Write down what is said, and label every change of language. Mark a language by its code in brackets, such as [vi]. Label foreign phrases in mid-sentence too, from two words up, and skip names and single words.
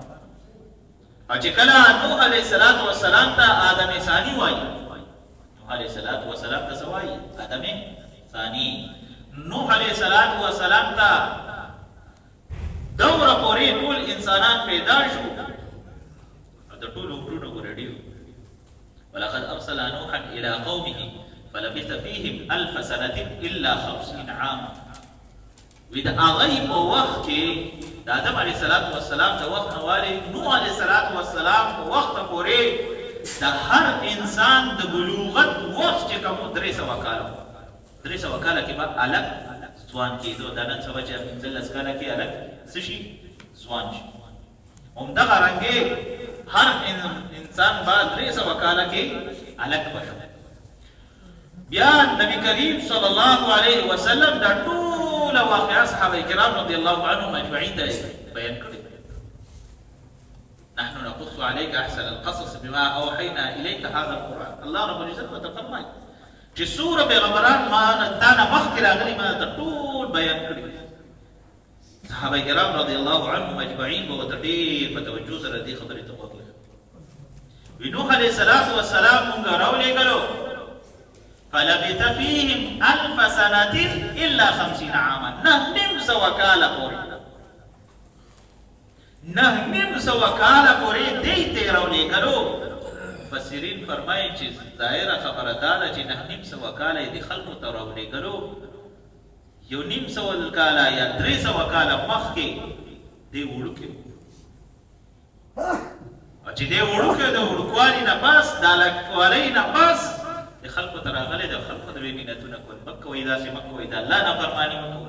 [ps] او چې کله نوح [ar] علیه السلام [ps] ته آدم ثاني وایي، نوح [ar] علیه السلام [ps] ته څه وایي؟ آدم ثاني. نوح [ar] علیه السلام [ps] ته دوره پورې ټول انسانان پیدا شو، د ټولو غرونو ګورډي. [ar] ولقد ارسلنا نوحا الى قومه فلبث فيهم 1000 سنه الا 50 عاما. [ps] وی د هغې په وخت کې د آدم [ar] علیه السلام [ps] د وخت نه والې نوح [ar] علیه السلام [ps] په وخت پورې د هر انسان د بلوغت وخت چې کوم 300 کاله 300 کاله کې به الګ ځوان کېدو. دا نن سبا چې 15 کاله کې الګ څه شي؟ ځوان شي. همدغه رنګې هر انسان به 300 کاله کې الګ بشو. بیا نبی کریم [ar] صلی الله علیه وسلم [ps] دا ټول واقعات صحابه کرام [ar] رضی الله عنهم اجمعین [ps] ته بیان کړي. [ar] نحن نقص عليك احسن القصص بما اوحينا اليك هذا القران. الله رب العزت [ps] فرمایي چې څومره پیغمبران ما تا نه مخکې راغلي ما ته ټول بیان کړي. صحابه کرام [ar] رضی الله عنهم اجمعین [ps] به ورته ډېر په توجه سره دې خبرې ته غوږ نیسي. نوح [ar] علیه السلام [ps] موږ راولېږلو [ar] فلبث فيهم 1000 سنة إلا 50 عاما. [ps] 900 کاله پورې دې ته راولېږلو. مفسرین فرمایي چې ظاهره خبره دا ده چې 900 کاله یې د خلکو ته راولېږلو، 150 کاله یا 300 کاله مخکې دې وړوکی او چې دې وړوکی د وړوکوالي نه پس د هلکوالۍ نه پس د خلکو ته راغلی د خلکو ته به یې مینتونه کول، مه کوئ داسې مه کوئ، د الله نافرماني مه کوئ.